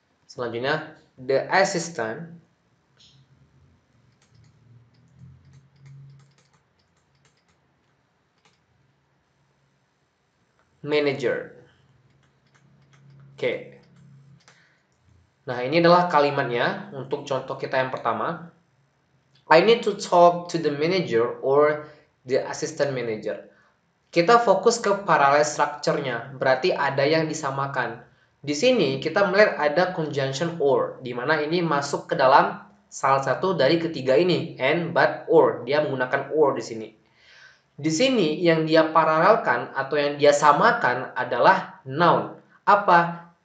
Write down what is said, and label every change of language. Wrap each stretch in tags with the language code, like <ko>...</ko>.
<id>Selanjutnya,</id> <en>the assistant manager. Oke.</en> <id>Nah, ini adalah kalimatnya untuk contoh kita yang pertama.</id> <en>I need to talk to the manager or the assistant manager.</en> <id>Kita fokus ke parallel structure-nya, berarti ada yang disamakan. Di sini kita melihat ada conjunction or, di mana ini masuk ke dalam salah satu dari ketiga ini, and, but, or. Dia menggunakan or di sini. Di sini yang dia paralelkan atau yang dia samakan adalah noun. Apa?</id>